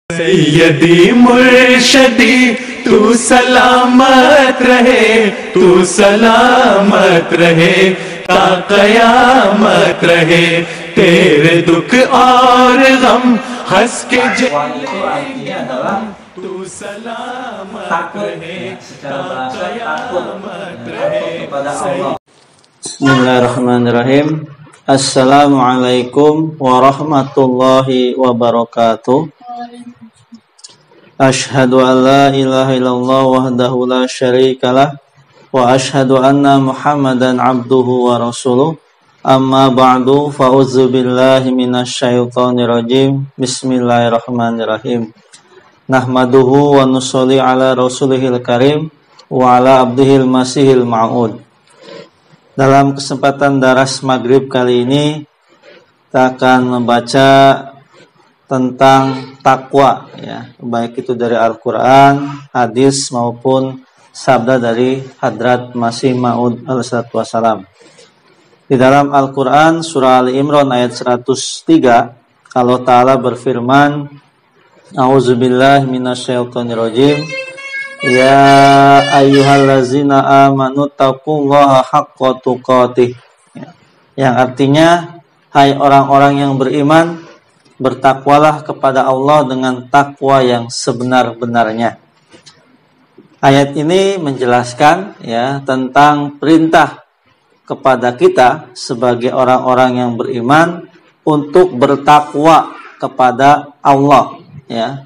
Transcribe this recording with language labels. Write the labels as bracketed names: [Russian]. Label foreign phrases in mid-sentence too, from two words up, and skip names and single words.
[Hindi] सैयदी मुर्शदी तू सलामत रहे, तू सलामत रहे, ता कयामत रहे, तेरे दुख और गम हंस के [Indonesian] artinya adalah [Hindi] तू सलामत [Indonesian] takut [Hindi] रहे, [Indonesian] ya, secara bahasa takut kepada Allah. [Arabic] بسم الله الرحمن الرحيم. السلام عليكم ورحمة الله وبركاته. أشهد أن لا إله إلا الله وحده لا شريك له وأشهد أن محمدا عبده ورسوله. أما بعد، فأعوذ بالله من الشيطان الرجيم. بسم الله الرحمن الرحيم. نحمده ونصلي على رسوله الكريم وعلى عبده المسيح الموعود. [Indonesian] Dalam kesempatan daras maghrib kali ini kita akan membaca tentang takwa, ya, baik itu dari Al-Quran, hadis maupun sabda dari Hadrat Masih Maud [Arabic] عليه الصلاة والسلام. [Indonesian] Di dalam Al-Quran surah Ali Imran ayat 103, Allah Ta'ala berfirman, [Arabic] أعوذ بالله من الشيطان الرجيم. يا أيها الذين آمنوا اتقوا الله حق تقاته. [Indonesian] Yang artinya, hai orang-orang yang beriman, bertakwalah kepada Allah dengan takwa yang sebenar-benarnya. Ayat ini menjelaskan, ya, tentang perintah kepada kita sebagai orang-orang yang beriman untuk bertakwa kepada Allah, ya.